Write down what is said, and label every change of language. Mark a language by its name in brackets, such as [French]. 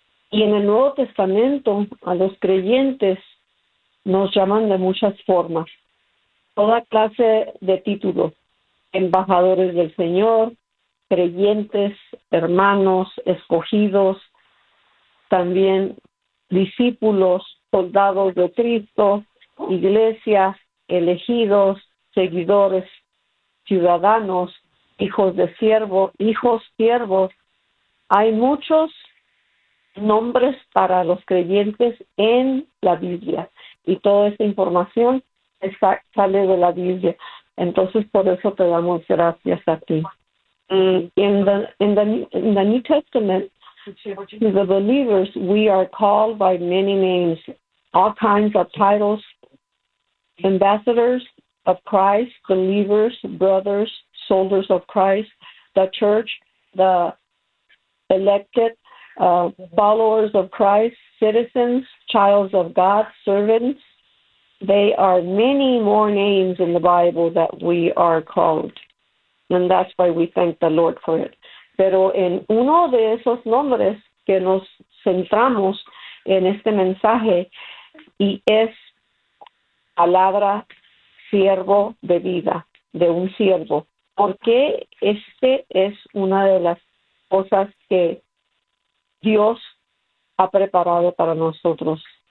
[Spanish] Y en el Nuevo Testamento a los creyentes nos llaman de muchas formas, toda clase de títulos: embajadores del Señor, creyentes, hermanos, escogidos, también discípulos, soldados de Cristo, iglesia, elegidos, seguidores, ciudadanos, hijos de siervo, hijos siervos. Hay muchos nombres para los creyentes en la Biblia y toda esta información sale de la Biblia. Entonces, por eso te damos gracias a ti. [English] In the New Testament, the believers, we are called by many names, all kinds of titles: ambassadors of Christ, believers, brothers, soldiers of Christ, the church, the elected, followers of Christ, citizens, children of God, servants. They are many more names in the Bible that we are called. And that's why we thank the Lord for it. [Spanish] Pero en uno de esos nombres que nos centramos en este mensaje, y es palabra siervo de vida, de un siervo. Porque este es una de las cosas que Dios ha preparado para nosotros.